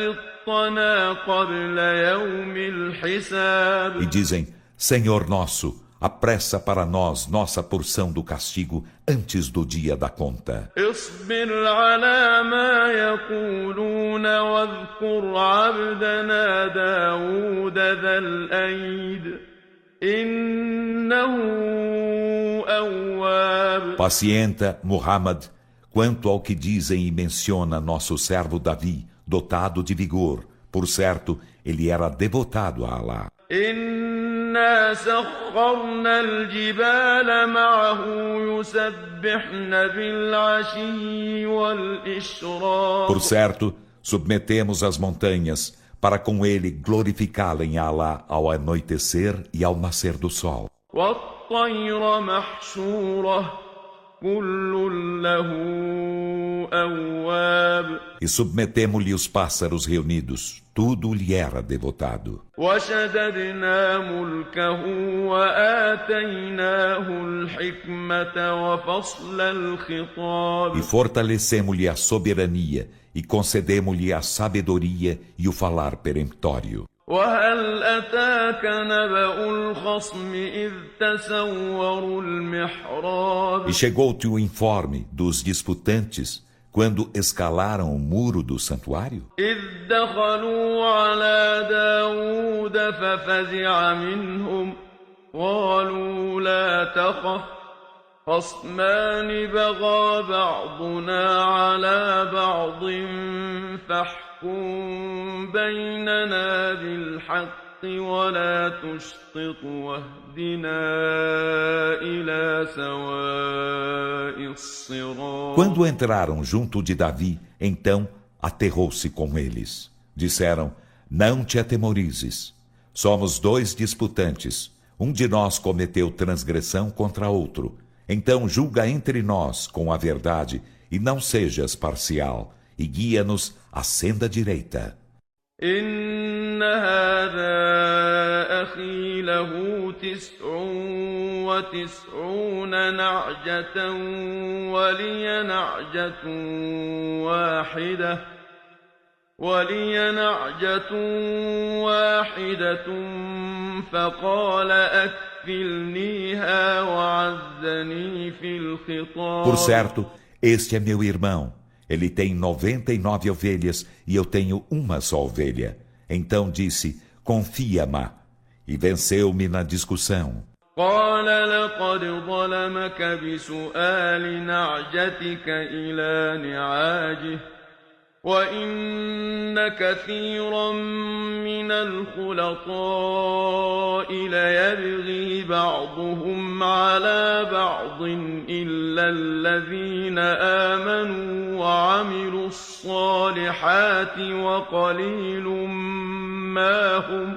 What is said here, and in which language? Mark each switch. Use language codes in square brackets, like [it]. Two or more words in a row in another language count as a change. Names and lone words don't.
[pt] E dizem: Senhor nosso, apressa para nós nossa porção do castigo antes do dia da conta. [ar] اصبر على ما يقولون واذكر عبدنا داود ذا الأيد إنه أواب. [pt] Pacienta, Muhammad, quanto ao que dizem e menciona nosso servo Davi, dotado de vigor. Por certo, ele era devotado a Allah. [ar] إنا سخرنا الجبال معه يسبحن بالعشي والإشراق. [pt] Por certo, submetemos as montanhas para com ele glorificá-la a Allah ao anoitecer e ao nascer do sol. [ar] والطير محشورة كل له أواب. [pt] E submetemo-lhe os pássaros reunidos, tudo lhe era devotado. [ar] وشددنا ملكه وآتيناه الحكمة وفصل الخطاب. [pt] E fortalecemo-lhe a soberania e concedemo-lhe a sabedoria e o falar peremptório. [ar] وهل أتاك نبأ الخصم إذ تسوروا المحراب. [pt] E chegou-te o informe dos disputantes quando escalaram o muro do santuário? [ar] إذ دخلوا على داود ففزع منهم قالوا لا تخف خصمان بغى بعضنا على بعض فاحكم بيننا بالحق ولا تشطط واهدنا إلى سواء الصراط. [pt] Quando entraram junto de Davi, então aterrou-se com eles. Disseram: Não te atemorizes. Somos dois disputantes. Um de nós cometeu transgressão contra outro. Então julga entre nós com a verdade e não sejas parcial, e guia-nos à senda direita. [ar] إن هذا أخي له 99 نعجة ولي نعجة واحدة فقال أكفلنيها وعزني في الخطاب. [pt] Por certo, este é meu irmão. Ele tem 99 ovelhas e eu tenho uma só ovelha. Então disse: Confia-me. E venceu-me na discussão. [ar] قال لقد ظلمك بسؤال نعجتك إلى نعاجه وإن كثيرا من الخلطاء ليبغي بعضهم على بعض إلا الذين آمنوا وعملوا الصالحات وقليل ما هم.